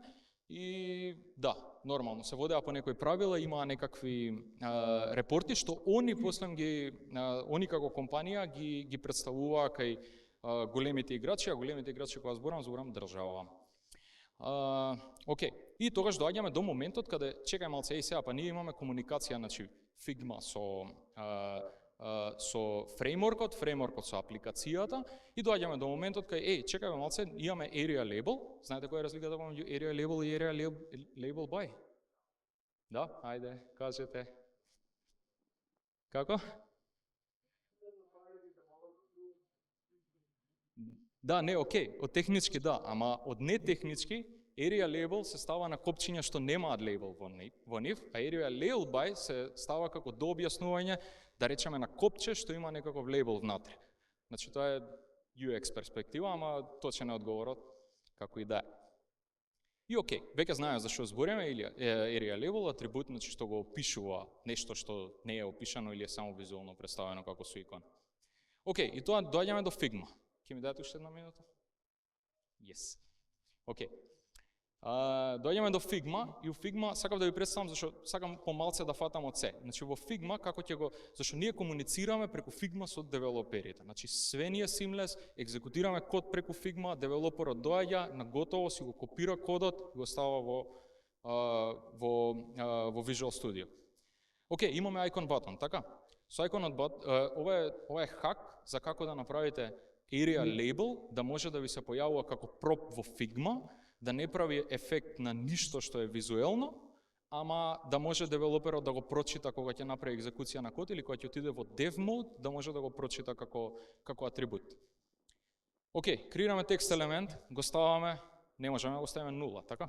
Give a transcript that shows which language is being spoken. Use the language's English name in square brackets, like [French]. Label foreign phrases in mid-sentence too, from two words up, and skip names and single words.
[Macedonian] И да, нормално се водеа по некои правила, имаа некакви репорти што они после они како компанија ги представуваа кај големите играчи, а големите играчи кога зборам држава. Океј, и тогаш доаѓаме до моментот каде чекај малце, сега па ние имаме комуникација, значи Figma со фреймворкот со апликацијата и доаѓаме до моментот кај чекај малце, имаме [English] area label. [Macedonian] Знаете која е разликата помеѓу [English] area label [Macedonian] и [English] area label by? [Macedonian] Да, ајде, кажете. Како? Да, не, окей, од технички да, ама од не технички [English] area label [Macedonian] се става на копчиња што немаат лейбл во нив, а [English] area label by [Macedonian] се става како дообјаснување, да речеме на копче што има некаков лейбл внатре. Значи тоа е UX перспектива, ама точен е одговорот како и да е. И окей, веќе знаеме за што збориме, или [English] area label [Macedonian] атрибут, значи што го опишува нешто што не е опишано или е само визуелно представено како со икона. Окей, и тоа доаѓаме до Figma. Ќе ми дадете уште една минута? Yes. Окей. Доаѓаме до Figma и у Figma сакам да ви представам зашто сакам помалце да фатам од се. Значи во Figma како ќе го зашто ние комуницираме преку Figma со девелоперите. Значи све ни е seamless, екзекутираме код преку Figma, девелоперот доаѓа на готово, си го копира кодот и го става во Visual Studio. Океј, имаме [English] icon button, [Macedonian] така? Со icon ова е хак за како да направите [English] area label [Macedonian] да може да ви се појавува како prop во Figma, да не прави ефект на ништо што е визуелно, ама да може девелоперот да го прочита кога ќе направи екзекуција на код или кога ќе отиде во [English] dev mode, [Macedonian] да може да го прочита како атрибут. Океј, креираме текст елемент, го ставаме, не можеме да го ставиме нула, така?